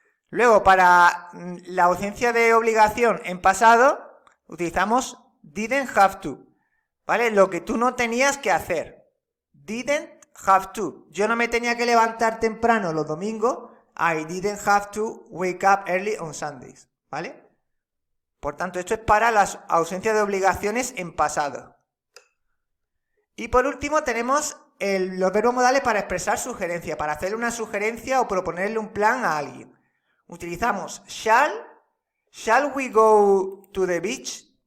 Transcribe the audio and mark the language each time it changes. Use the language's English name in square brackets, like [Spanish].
[Spanish] Luego, para la ausencia de obligación en pasado, utilizamos didn't have to. ¿Vale? Lo que tú no tenías que hacer. Didn't have to. Yo no me tenía que levantar temprano los domingos. [English] I didn't have to wake up early on Sundays. [Spanish] ¿Vale? Por tanto, esto es para la ausencia de obligaciones en pasado. Y por último tenemos los verbos modales para expresar sugerencia, para hacerle una sugerencia o proponerle un plan a alguien. [English] Utilizamos shall we go to the beach?